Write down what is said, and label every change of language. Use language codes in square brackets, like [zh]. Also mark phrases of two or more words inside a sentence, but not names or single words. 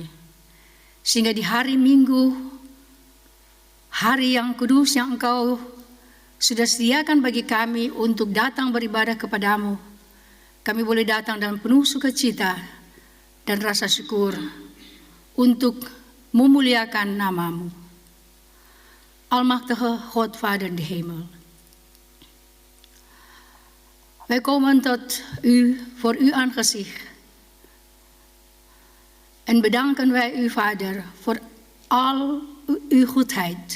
[id] Sehingga di hari Minggu, hari yang kudus yang Engkau sudah sediakan bagi kami untuk datang beribadah kepadamu, kami boleh datang dalam penuh sukacita dan rasa syukur untuk memuliakan namamu. [nl] Almachtige God, Vader in de hemel. Wij komen tot u voor uw aangezicht. En bedanken wij u, Vader, voor al uw goedheid.